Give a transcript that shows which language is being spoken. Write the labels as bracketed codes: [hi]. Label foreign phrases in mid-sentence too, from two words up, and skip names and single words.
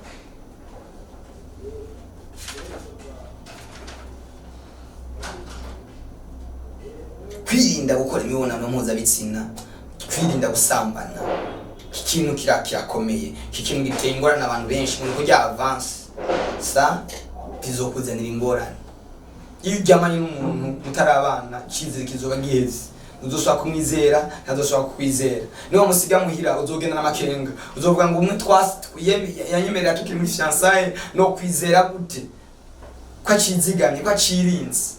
[rn] Kwirinda gukora imibonano mpuzabitsina, kwirinda gusambana, ikintu kirakomeye, ikintu giteye ingorane abantu benshi mu kujya [fr] avance sa [rn] bizokuzanira ingorane. Iyo uryamanye n'umuntu mutarabana, ikizere kizoba giheze, uzoshaka kumwizera ntazoshaka kukwizera. Niba musiga muhira uzogenda n'amakenga, uzovuga ngo umwe yanyemerera tukiri muri fiançailles no kwizera gute ko acizigamye, ko acirinze.